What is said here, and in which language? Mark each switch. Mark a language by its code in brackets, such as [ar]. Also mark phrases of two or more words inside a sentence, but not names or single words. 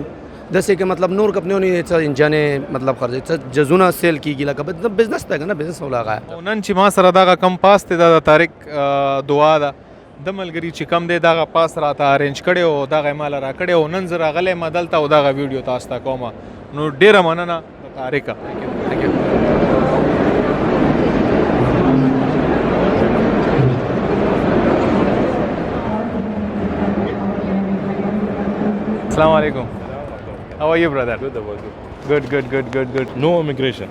[ps] داسې کې مطلب نور کمپنیونه څه انجنې مطلب خرڅوي، څه جهازونه سیل کېږي، لکه بزنس ده که نه، بزنس ولاغه. نن چې ما سره دغه کم پاس دی دا د طارق دعا ده، د ملګري چې کم دی دغه پاس راته ارینج کړی او دغه یې ماله راکړی او نن زه راغلی یم دلته او دغه ویډیو تاسو ته کوم. نو ډېره مننه طارقه. [ar] Assalamu alaikum. [en] How are you, brother? Good, about you? Good. No immigration.